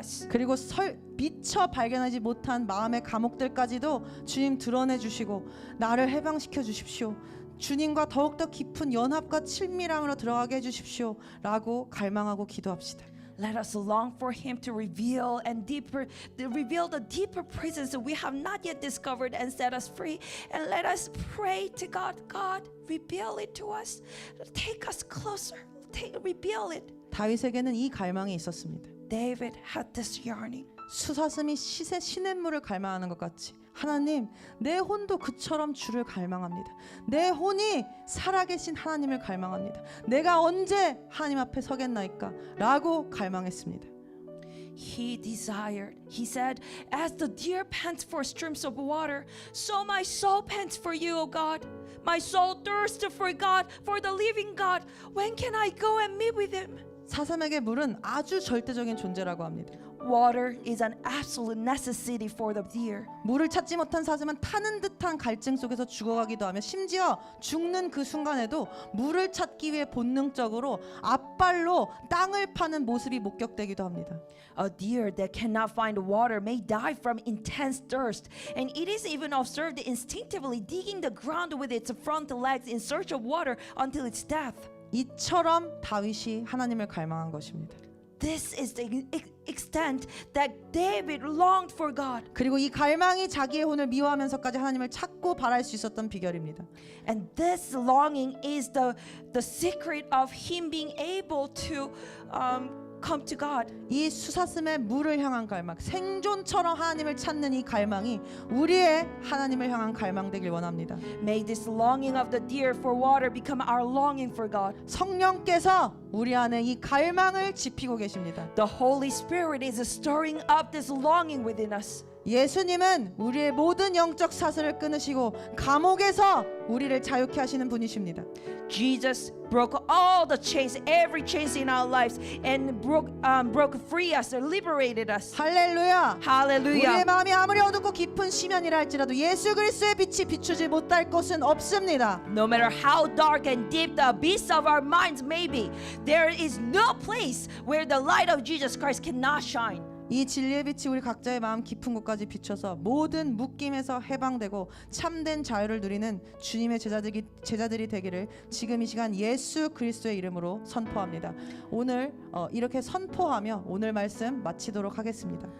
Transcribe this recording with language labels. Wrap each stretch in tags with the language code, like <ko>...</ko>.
<ko>그리고 미처 발견하지 못한 마음의 감옥들까지도 주님 드러내 주시고 나를 해방시켜 주십시오. 주님과 더욱더 깊은 연합과 친밀함으로 들어가게 해주십시오 라고 갈망하고 기도합시다.</ko> <en>Let us long for Him to reveal the deeper presence that we have not yet discovered and set us free. And let us pray to God. God, reveal it to us. Take us closer. Reveal it.</en> <ko>다윗에게는 이 갈망이 있었습니다.</ko> <en>David had this yearning.</en> <ko>수사슴이 시냇물을 갈망하는 것 같이 하나님, 내 혼도 그처럼 주를 갈망합니다. 내 혼이 살아계신 하나님을 갈망합니다. 내가 언제 하나님 앞에 서겠나이까? 라고 갈망했습니다.</ko> <en>He said, as the deer pants for streams of water, so my soul pants for you, O God. My soul thirsts for God, for the living God. When can I go and meet with Him?</en> <ko>사슴에게 물은 아주 절대적인 존재라고 합니다.</ko> <en>Water is an absolute necessity for the deer.</en> <ko>물을 찾지 못한 사슴은 타는 듯한 갈증 속에서 죽어가기도 하며 심지어 죽는 그 순간에도 물을 찾기 위해 본능적으로 앞발로 땅을 파는 모습이 목격되기도 합니다.</ko> <en>A deer that cannot find water may die from intense thirst, and it is even observed instinctively digging the ground with its front legs in search of water until its death.</en> <ko>이처럼 다윗이 하나님을 갈망한 것입니다.</ko> <en>This is the extent that David longed for God.</en> <ko>그리고 이 갈망이 자기의 혼을 미워하면서까지 하나님을 찾고 바랄 수 있었던 비결입니다.</ko> <en>And this longing is the secret of him being able to come to God.</en> <ko>이 수사슴의 물을 향한 갈망, 생존처럼 하나님을 찾는 이 갈망이 우리의 하나님을 향한 갈망 되길 원합니다.</ko> <en>May this longing of the deer for water become our longing for God.</en> <ko>성령께서 우리 안에 이 갈망을 지피고 계십니다.</ko> <en>The Holy Spirit is stirring up this longing within us.</en> <ko>예수님은 우리의 모든 영적 사슬을 끊으시고 감옥에서 우리를 자유케 하시는 분이십니다.</ko> <en>Jesus broke all the chains, every chains in our lives, and broke free us, liberated us.</en> <ko>할렐루야.</ko> <en>Hallelujah.</en> <ko>우리의 마음이 아무리 어둡고 깊은 심연이라 할지라도 예수 그리스도의 빛이 비추지 못할 곳은 없습니다.</ko> <en>No matter how dark and deep the abyss of our minds may be, there is no place where the light of Jesus Christ cannot shine.</en> <ko>이 진리의 빛이 우리 각자의 마음 깊은 곳까지 비춰서 모든 묶임에서 해방되고 참된 자유를 누리는 주님의 제자들이 되기를 지금 이 시간 예수 그리스도의 이름으로 선포합니다. 오늘 이렇게 선포하며 오늘 말씀 마치도록 하겠습니다.</ko>